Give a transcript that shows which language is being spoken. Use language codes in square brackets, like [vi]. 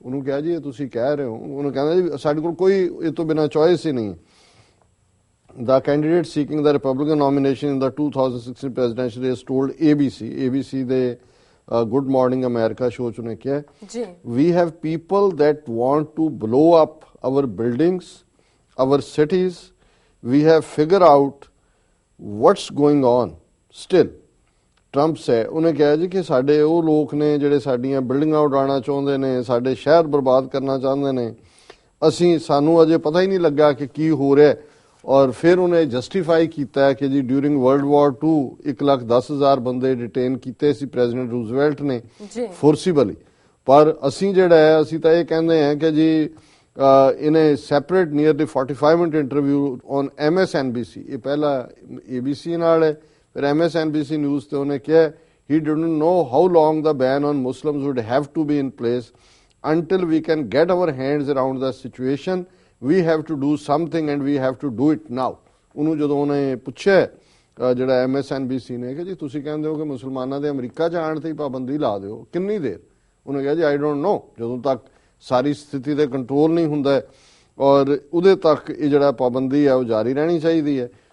[pa] ਉਹਨੂੰ ਕਿਹਾ ਜੀ ਇਹ ਤੁਸੀਂ ਕਹਿ ਰਹੇ ਹੋ, ਉਹਨੂੰ ਕਹਿੰਦਾ ਜੀ ਸਾਡੇ ਕੋਲ ਕੋਈ ਇਹ ਤੋਂ ਬਿਨਾਂ ਚੋਇਸ ਹੀ ਨਹੀਂ। [en] The candidate seeking the Republican nomination in the 2016 presidential race told ABC ਦੇ Good Morning America show [pa] 'ਚ ਉਹਨੇ ਕਿਹਾ [en] we have people that want to blow up our buildings, our cities, we have figured out what's going on still [pa] ਟਰੰਪਸ ਹੈ, ਉਹਨੇ ਕਿਹਾ ਜੀ ਕਿ ਸਾਡੇ ਉਹ ਲੋਕ ਨੇ ਜਿਹੜੇ ਸਾਡੀਆਂ ਬਿਲਡਿੰਗਾਂ ਉਡਾਉਣਾ ਚਾਹੁੰਦੇ ਨੇ, ਸਾਡੇ ਸ਼ਹਿਰ ਬਰਬਾਦ ਕਰਨਾ ਚਾਹੁੰਦੇ ਨੇ, ਸਾਨੂੰ ਅਜੇ ਪਤਾ ਹੀ ਨਹੀਂ ਲੱਗਾ ਕਿ ਕੀ ਹੋ ਰਿਹਾ। ਔਰ ਫਿਰ ਉਹਨੇ ਜਸਟੀਫਾਈ ਕੀਤਾ ਕਿ ਜੀ ਡਿਊਰਿੰਗ ਵਰਲਡ ਵਾਰ 2 1,10,000 ਬੰਦੇ ਡਿਟੇਨ ਕੀਤੇ ਸੀ ਪ੍ਰੈਜ਼ੀਡੈਂਟ ਰੂਜ਼ਵੈਲਟ ਨੇ ਫੋਰਸੀਬਲੀ, ਪਰ ਅਸੀਂ ਜਿਹੜਾ ਹੈ ਅਸੀਂ ਤਾਂ ਇਹ ਕਹਿੰਦੇ ਹਾਂ ਕਿ ਜੀ [en] in a separate nearly 45-minute interview on MSNBC, [pa] ਇਹ ਪਹਿਲਾ ABC ਨਾਲ ਹੈ, ਫਿਰ MSNBC ਨਿਊਜ਼ ਤੇ ਉਹਨੇ ਕਿਹਾ [en] he didn't know how long the ban on Muslims would have to be in place until we can get our hands around the situation. We have to do something and we have to do it now. [pa] ਉਹਨੂੰ ਜਦੋਂ ਉਹਨੇ ਪੁੱਛਿਆ ਜਿਹੜਾ MSNBC ਨੇ ਕਿ ਜੀ ਤੁਸੀਂ ਕਹਿੰਦੇ ਹੋ ਕਿ ਮੁਸਲਮਾਨਾਂ ਦੇ ਅਮਰੀਕਾ ਜਾਣ ਤੇ ਹੀ ਪਾਬੰਦੀ ਲਾ ਦਿਓ, ਕਿੰਨੀ ਦੇਰ? ਉਹਨੇ ਕਿਹਾ ਜੀ [en] I don't know, [pa] ਜਦੋਂ ਤੱਕ ਸਾਰੀ ਸਥਿਤੀ ਤੇ ਕੰਟਰੋਲ ਨਹੀਂ ਹੁੰਦਾ ਔਰ ਉਹਦੇ ਤੱਕ ਇਹ ਜਿਹੜਾ ਪਾਬੰਦੀ ਹੈ ਉਹ ਜਾਰੀ ਰਹਿਣੀ ਚਾਹੀਦੀ ਹੈ।